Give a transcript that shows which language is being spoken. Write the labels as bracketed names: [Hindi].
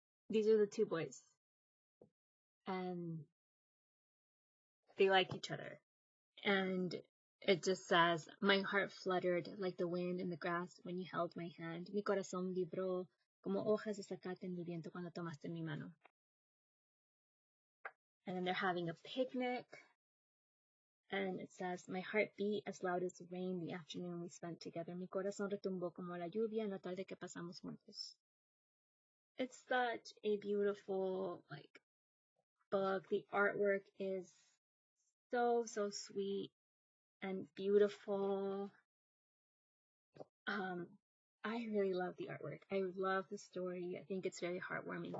[English] These are the two boys, and they like each other. And it just says, my heart fluttered like the wind in the grass when you held my hand. [Spanish] Mi corazón vibró como hojas de zacate en el viento cuando tomaste mi mano. [English] And then they're having a picnic. And it says, my heart beat as loud as the rain the afternoon we spent together. [Spanish] Mi corazón retumbó como la lluvia en la tarde que pasamos juntos. [English] It's such a beautiful, book. The artwork is so, so sweet and beautiful. I really love the artwork. I love the story. I think it's very heartwarming.